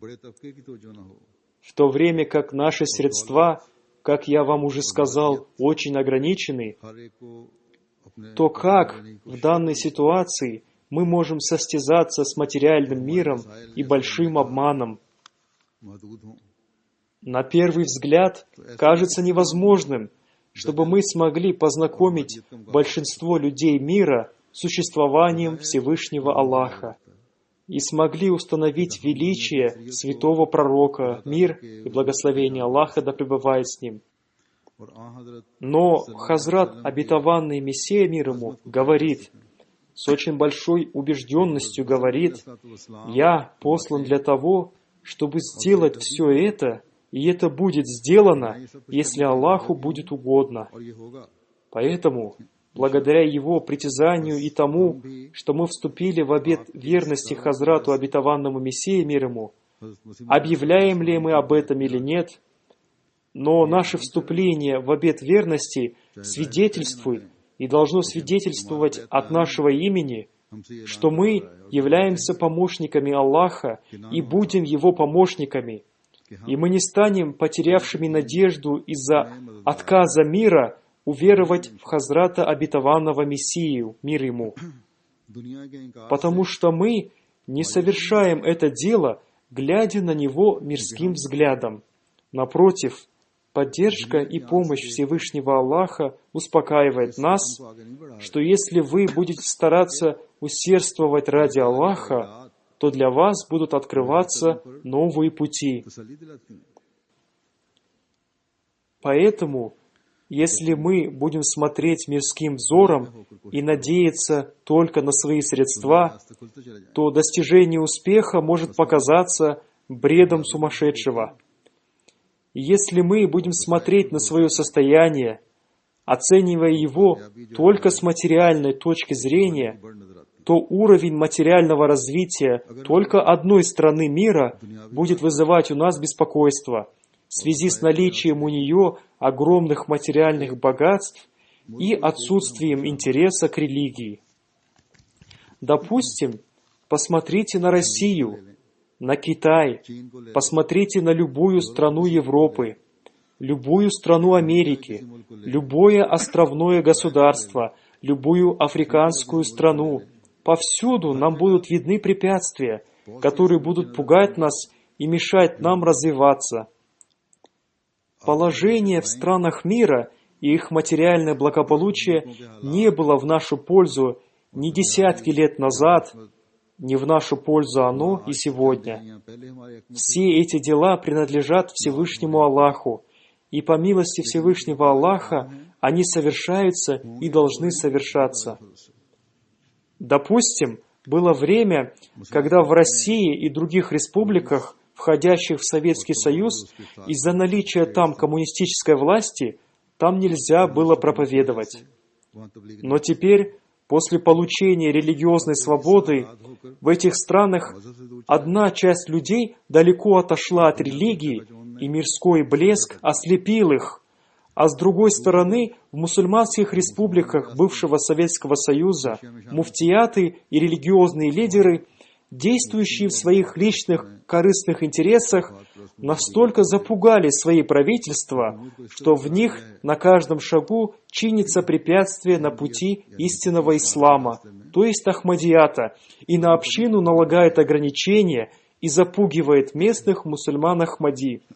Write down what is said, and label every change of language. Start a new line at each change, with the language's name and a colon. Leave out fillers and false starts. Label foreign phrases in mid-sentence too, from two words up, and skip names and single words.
Russian: в то время как наши средства, как я вам уже сказал, очень ограничены, то как в данной ситуации мы можем состязаться с материальным миром и большим обманом?
Urdu: محدود ہوں,
Russian: На первый взгляд кажется невозможным, чтобы мы смогли познакомить большинство людей мира с существованием Всевышнего Аллаха и смогли установить величие святого пророка, мир и благословение Аллаха да пребывает с ним.
Urdu: اور آ حضرت
Russian: Но Хазрат, обетованный Мессия мир ему, говорит, с очень большой убежденностью говорит, «Я послан для того, чтобы сделать все это, и это будет сделано, если Аллаху будет угодно».
Urdu: اور یہ ہوگا
Russian: Поэтому, благодаря его притязанию и тому, что мы вступили в обет верности Хазрату, обетованному Мессии мир ему,
Urdu: حضرت مسیح
Russian: объявляем ли мы об этом или нет, но наше вступление в обет верности свидетельствует и должно свидетельствовать от нашего имени,
Urdu: ہم سے یہ
Russian: что мы являемся помощниками Аллаха и будем Его помощниками, и мы не станем потерявшими надежду из-за отказа мира уверовать в Хазрата обетованного Мессию, мир ему,
Urdu: دنیا کے انکار
Russian: потому что мы не совершаем это дело, глядя на него мирским взглядом. Напротив, поддержка и помощь Всевышнего Аллаха успокаивает нас,
Urdu: کو آگے نہیں بڑھا
Russian: что если вы будете стараться усердствовать ради Аллаха, то для вас будут открываться новые пути.
Urdu: تسلی دلاتی ہیں.
Russian: Поэтому, если мы будем смотреть мирским взором и надеяться только на свои средства,
Urdu: راستے کھلتے چلے جائیں.
Russian: то достижение успеха может показаться бредом сумасшедшего. И если мы будем смотреть на свое состояние, оценивая его только с материальной точки зрения,
Urdu: بڑھ نظر آتی
Russian: то уровень материального развития только одной страны мира будет вызывать у нас беспокойство в связи с наличием у нее огромных материальных богатств и отсутствием интереса к религии. Допустим, посмотрите на Россию, на Китай,
Urdu: چین کو لے
Russian: посмотрите на любую страну Европы, любую страну Америки, любое островное государство, любую африканскую страну. Повсюду нам будут видны препятствия, которые будут пугать нас и мешать нам развиваться. Положение в странах мира и их материальное благополучие не было в нашу пользу ни десятки лет назад, ни в нашу пользу оно и сегодня.
Urdu: یہاں پہلے ہمارے ایک
Russian: Все эти дела принадлежат Всевышнему Аллаху, и по милости Всевышнего Аллаха они совершаются и должны совершаться. Допустим, было время, когда в России и других республиках, входящих в Советский Союз, из-за наличия там коммунистической власти, там нельзя было проповедовать.
Urdu: وہاں تبلیغ
Russian: Но теперь, после получения религиозной свободы, в этих странах одна часть людей далеко отошла от религии, и мирской блеск ослепил их. А с другой стороны, в мусульманских республиках бывшего Советского Союза муфтияты и религиозные лидеры, действующие в своих личных корыстных интересах, настолько запугали свои правительства, что в них на каждом шагу чинится препятствие на пути истинного ислама, то есть Ахмадията, и на общину налагает ограничения и запугивает местных мусульман Ахмади.